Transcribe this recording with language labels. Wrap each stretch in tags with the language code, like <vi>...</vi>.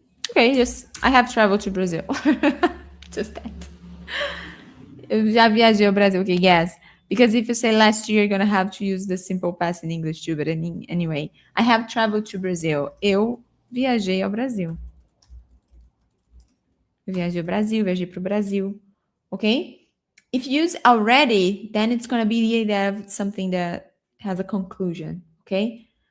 <en>Okay, just I have traveled to Brazil. Just that.</en> <pt>Eu já viajei ao Brasil.</pt> <en>Okay, yes. Because if you say last year, you're gonna have to use the simple past in English too. But anyway, I have traveled to Brazil.</en> <pt>Eu viajei ao Brasil. Eu viajei ao Brasil, viajei pro Brasil.</pt> <en>Okay? If you use already, then it's gonna be the idea of something that has a conclusion. Okay?</en>